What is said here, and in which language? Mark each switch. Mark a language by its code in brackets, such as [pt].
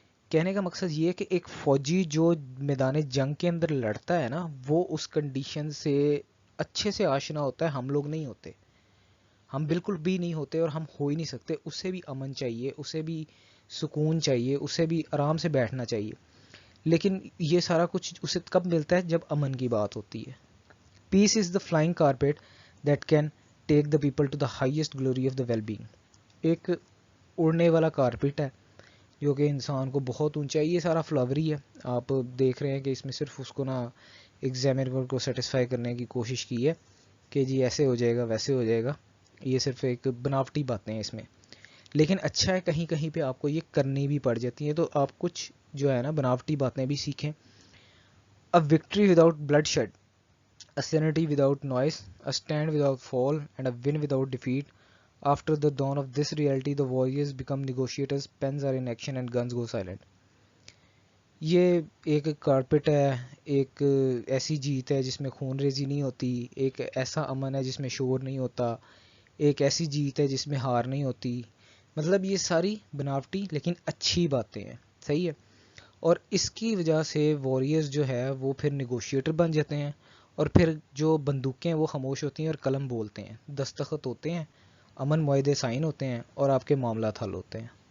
[ur] کہنے کا مقصد یہ ہے کہ ایک فوجی جو میدان جنگ کے اندر لڑتا ہے نا وہ اس کنڈیشن سے اچھے سے آشنا ہوتا ہے, ہم لوگ نہیں ہوتے, ہم بالکل بھی نہیں ہوتے اور ہم ہو ہی نہیں سکتے. اسے بھی امن چاہیے, اسے بھی سکون چاہیے, اسے بھی آرام سے بیٹھنا چاہیے. لیکن یہ سارا کچھ اسے کب ملتا ہے جب امن کی بات ہوتی ہے. [en] Peace is the flying carpet that can take the people to the highest glory of the well being. [ur] ایک اڑنے والا کارپیٹ ہے جو کہ انسان کو بہت اونچائی, یہ سارا فلاوری ہے. آپ دیکھ رہے ہیں کہ اس میں صرف اس کو نا ایگزامینر کو سیٹسفائی کرنے کی کوشش کی ہے کہ جی ایسے ہو جائے گا ویسے ہو جائے گا, یہ صرف ایک بناوٹی باتیں ہیں اس میں. لیکن اچھا ہے کہیں کہیں پہ آپ کو یہ کرنی بھی پڑ جاتی ہیں تو آپ کچھ جو ہے نا بناوٹی باتیں بھی سیکھیں. [en] A victory without bloodshed, a sanity without noise, a stand without fall, and a win without defeat. After the dawn of this reality, the warriors become negotiators, pens are in action, and guns go silent. [ur] یہ ایک carpet ہے, ایک ایسی جیت ہے جس میں خون ریزی نہیں ہوتی, ایک ایسا امن ہے جس میں شور نہیں ہوتا, ایک ایسی جیت ہے جس میں ہار نہیں ہوتی. مطلب یہ ساری بناوٹی لیکن اچھی باتیں ہیں, صحیح ہے. اور اس کی وجہ سے واریئرز جو ہے وہ پھر نیگوشیٹر بن جاتے ہیں, اور پھر جو بندوقیں وہ خاموش ہوتی ہیں اور قلم بولتے ہیں, دستخط ہوتے ہیں, امن معاہدے سائن ہوتے ہیں اور آپ کے معاملات حل ہوتے ہیں.